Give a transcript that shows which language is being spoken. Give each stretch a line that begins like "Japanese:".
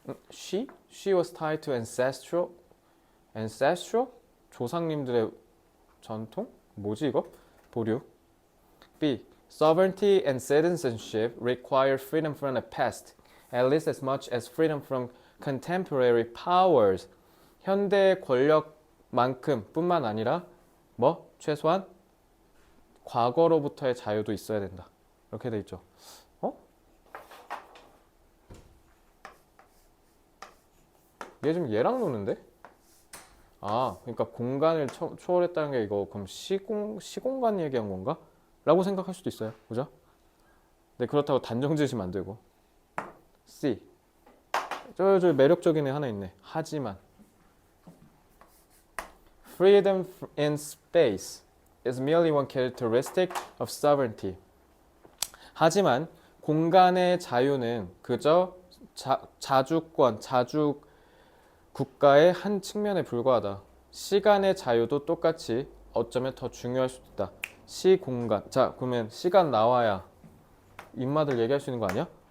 English: She was tied to ancestral?
Korean: 조상님들의 전통? 뭐지 이거? 보류. B.
English: Sovereignty and citizenship require freedom from the past, at least as much as freedom from contemporary powers.
Korean: 현대의 권력만큼 뿐만 아니라 뭐? 최소한 과거로부터의 자유도 있어야 된다. 이렇게 돼 있죠. 어? 얘 지금 얘랑 노는데? 아, 그러니까 공간을 초월했다는 게 이거 그럼 시공간 얘기한 건가? 라고 생각할 수도 있어요. 그죠? 근데 그렇다고 단정 지으시면 안 되고. C. 저 매력적인 애 하나 있네. 하지만
English: Freedom in space is merely one characteristic of sovereignty.
Korean: 하지만 공간의 자유는 그저 자주권, 자주 국가의 한 측면에 불과하다. 시간의 자유도 똑같이 어쩌면 더 중요할 수도 있다. 시공간. 자, 그러면 시간 나와야 인마들 얘기할 수 있는 거 아니야?